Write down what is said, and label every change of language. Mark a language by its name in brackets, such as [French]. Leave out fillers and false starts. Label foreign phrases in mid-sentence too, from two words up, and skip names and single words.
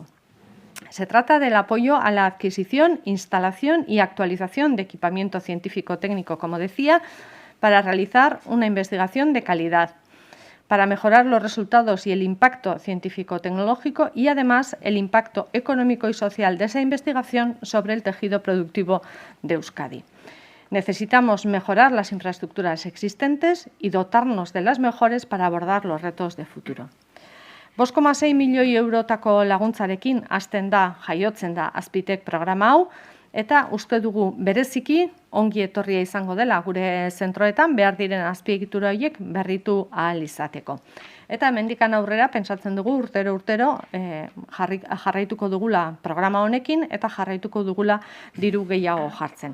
[Spanish] Se trata del apoyo a la adquisición, instalación y actualización de equipamiento científico-técnico, como decía, para realizar una investigación de calidad, para mejorar los resultados y el impacto científico-tecnológico y, además, el impacto económico y social de esa investigación sobre el tejido productivo de Euskadi. Necesitamos mejorar las infraestructuras existentes y dotarnos de las mejores para abordar los retos de futuro. [Basque] 5,6 milioi eurotako laguntzarekin hasten da, jaiotzen da Azpitec programa hau, eta uste dugu bereziki ongi etorria izango dela gure zentroetan behar diren azpiegitura horiek berritu ahal izateko. Eta hemendikan aurrera pentsatzen dugu urtero jarraituko dugula programa honekin eta jarraituko dugula diru gehiago jartzen.